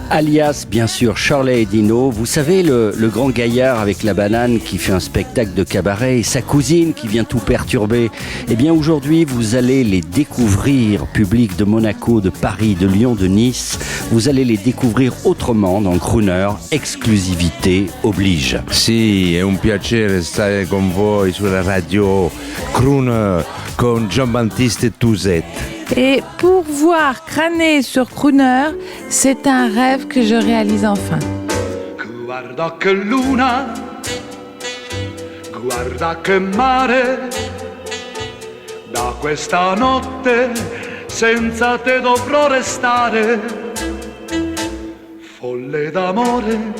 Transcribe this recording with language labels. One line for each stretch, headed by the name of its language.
French: Alias, bien sûr, Shirley et Dino. Vous savez, le grand gaillard avec la banane qui fait un spectacle de cabaret et sa cousine qui vient tout perturber. Eh bien, aujourd'hui, vous allez les découvrir, public de Monaco, de Paris, de Lyon, de Nice. Vous allez les découvrir autrement dans Crooner. Exclusivité oblige.
Italian: Sì, è un piacere stare con voi sulla radio Crooner con Giambattista Tuzet.
French: Et pour voir crâner sur Crooner, c'est un rêve que je réalise enfin.
Italian: Guarda che luna, guarda che mare, da questa notte senza te dovrò restare, folle d'amore,